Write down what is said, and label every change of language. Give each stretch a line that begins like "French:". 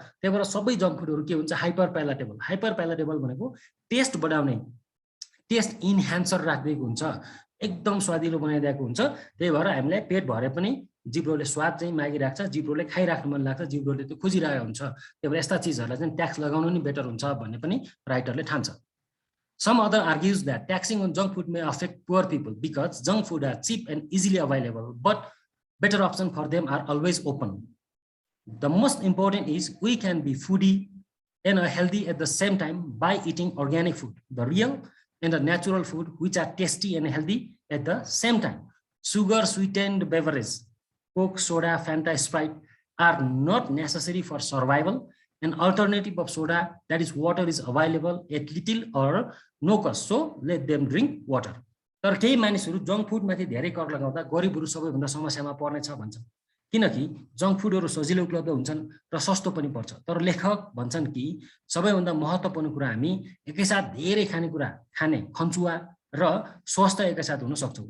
Nepali: त्यही भएर सबै जङ्क फुडहरू के हुन्छ, हाइपर प्यालेटेबल। हाइपर प्यालेटेबल भनेको टेस्ट बढाउने, टेस्ट इन्हान्सर राखिदिएको हुन्छ, एकदम स्वादिलो बनाइदिएको हुन्छ। त्यही भएर हामीलाई पेट भरे पनि जिब्रोले स्वाद चाहिँ मागिरहेको छ, जिब्रोले खाइराख्नु मन लाग्छ, जिब्रोले त्यो खोजिरहेको हुन्छ। त्यही भएर यस्ता चिजहरूलाई चाहिँ ट्याक्स लगाउनु नि बेटर हुन्छ भन्ने पनि राइटरले ठान्छ।
English: Some other argues that taxing on junk food may affect poor people because junk food are cheap and easily available, but better options for them are always open. The most important is we can be foodie and healthy at the same time by eating organic food, the real and the natural food, which are tasty and healthy at the same time. Sugar sweetened beverages, Coke, soda, Fanta, Sprite are not necessary for survival. An alternative of soda, that is water, is available at little or no cost, so let them drink water.
Nepali: तर केही मानिसहरू junk फुडमाथि धेरै कर लगाउँदा गरिबहरू सबैभन्दा समस्यामा पर्नेछ भन्छन्, किनकि जङ्क फुडहरू सजिलो उपलब्ध हुन्छन् र सस्तो पनि पर्छ। तर लेखक भन्छन् कि सबैभन्दा महत्त्वपूर्ण कुरा हामी एकैसाथ धेरै खानेकुरा खाने खन्चुवा र स्वस्थ एकैसाथ हुन सक्छौँ।